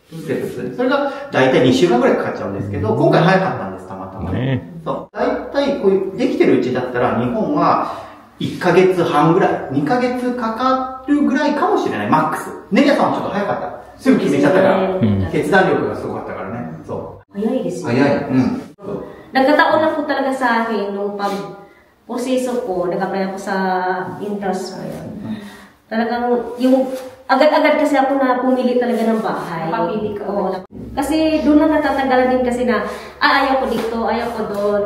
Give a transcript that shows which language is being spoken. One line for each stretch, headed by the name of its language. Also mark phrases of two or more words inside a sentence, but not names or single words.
Japanese: それが大体2週間ぐらいかかっちゃうんですけど、今回早かったんです、たまたまね。そう。大体こういう、できてるうちだったら、日本は1ヶ月半ぐらい、2ヶ月かかるぐらいかもしれない、マックス。ネリアさんはちょっと早かった。すぐ決めちゃったから。決断力がすごかったからね。そう。早いですよね。早い。
Filipino: Nagkataon lang po talaga sa akin nung pag-proseso ko, nag-apply ako sa interest ngayon. Talagang yung agad-agad kasi ako na pumili talaga ng bahay. Papili ka. Oo. Kasi doon na natatanggalan din kasi na, ayaw ko dito, ayaw ko doon.